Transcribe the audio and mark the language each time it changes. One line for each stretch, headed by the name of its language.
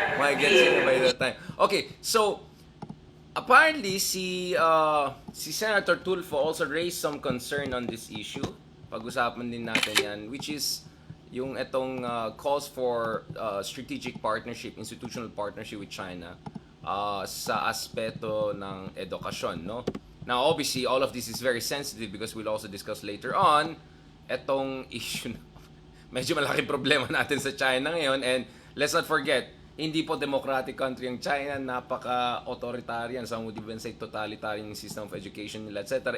English: May gets nyo by that time. Okay, so, apparently, si Senator TULFO also raised some concern on this issue.
Filipino: Pag-usapan din natin yan,
English: which is
Filipino: yung itong
English: calls for strategic partnership, institutional partnership with China.
Filipino: Sa aspeto ng edukasyon, no?
English: Now, obviously, all of this is very sensitive because we'll also discuss later on
Filipino: etong
English: issue.
Filipino: Medyo malaking problema natin sa China ngayon,
English: and let's not forget,
Filipino: hindi po democratic country ang China, napaka-authoritarian,
English: some would even say totalitarian system of education nila, etc.